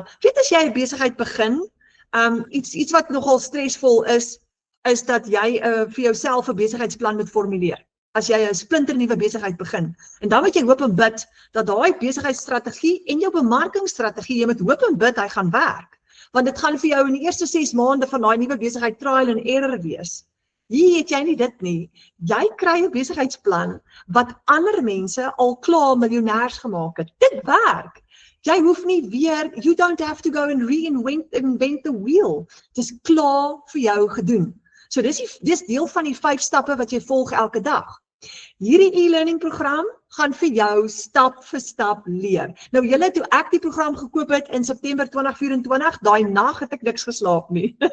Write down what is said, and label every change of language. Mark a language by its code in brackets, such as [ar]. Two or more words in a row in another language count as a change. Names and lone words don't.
[af] Weet as jy 'n besigheid begin, iets wat nogal stresvol is dat jy vir jouself 'n besigheidsplan moet formuleer. As jy 'n splinternuwe besigheid begin. En dan moet jy hoop en bid dat daai besigheidsstrategie en jou bemarkingsstrategie, jy moet hoop en bid hy gaan werk. Want dit gaan vir jou in die eerste 6 maande van daai nuwe besigheid [en] trial and error [af] wees. Hier het jy nie dit nie. Jy kry 'n besigheidsplan wat ander mense al klaar miljonêers gemaak het. Dit werk. Jy hoef nie weer, [en] you don't have to go and reinvent the wheel. [af] Dit is klaar vir jou gedoen. So dis deel van die 5 stappe wat jy volg elke dag. Hierdie e-learning program gaan vir jou stap vir stap leer. Nou julle, toe ek die program gekoop het in September 2024, daai nag het ek niks geslaap nie.